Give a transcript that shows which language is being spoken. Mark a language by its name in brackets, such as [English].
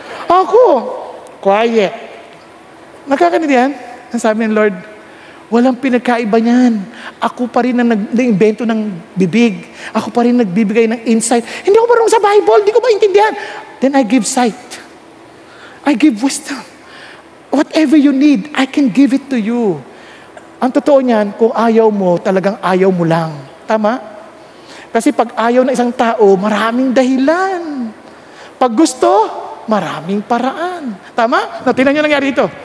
[Filipino] Ako, quiet. Nakakaintindihan? Ang sabi ng Lord, walang pinagkaiba niyan. Ako pa rin ang nag-invento ng bibig. Ako pa rin nagbibigay ng insight. Hindi ako marunong sa Bible. Hindi ko maintindihan. [English] Then I give sight. I give wisdom. Whatever you need, I can give it to you. [Filipino] Ang totoo niyan, kung ayaw mo, talagang ayaw mo lang. Tama? Kasi pag ayaw ng isang tao, maraming dahilan. Pag gusto, maraming paraan. Tama? Tingnan niyo nangyari ito.